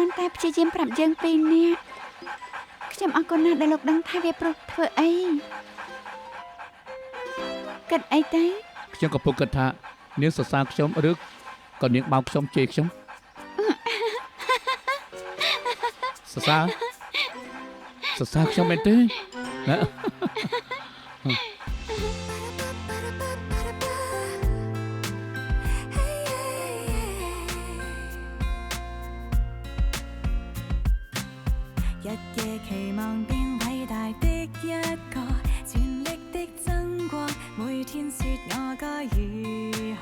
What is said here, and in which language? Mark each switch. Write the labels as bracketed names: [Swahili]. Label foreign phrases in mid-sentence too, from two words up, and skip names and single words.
[Khmer] គ្រាន់តែព្យាយាមប្រាប់យើងពីរនាក់ខ្ញុំអរគុណណាស់ដែលលោកដឹងថាវាប្រុសធ្វើអីគិតអីទៅ ខ្ញុំក៏ពុកគិតថានាងសរសើរខ្ញុំឬក៏នាងបោកខ្ញុំជេរខ្ញុំសរសើរខ្ញុំមែនទេណា [Cantonese] 日夜期望變偉大的一個，全力的爭過，每天說我該如何。